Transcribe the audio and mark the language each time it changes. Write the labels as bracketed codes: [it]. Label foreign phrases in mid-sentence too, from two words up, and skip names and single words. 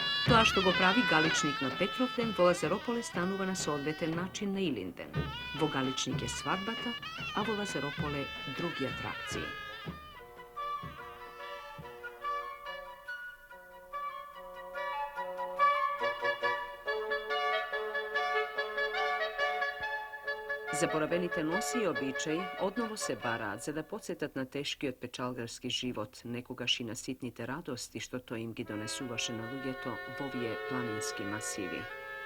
[mk] a što go pravi galičnik na Petrovden, vola Zaropole stanува на соодветен начин на Илинден. Во галичник е свадбата, а во Лазарополе други атракции. Заборавените носи и обичаи одново се бараат за да подсетат на тешкиот печалгарски живот, некогаш и на ситните радости што тој им ги донесуваше на луѓето во овие планински масиви.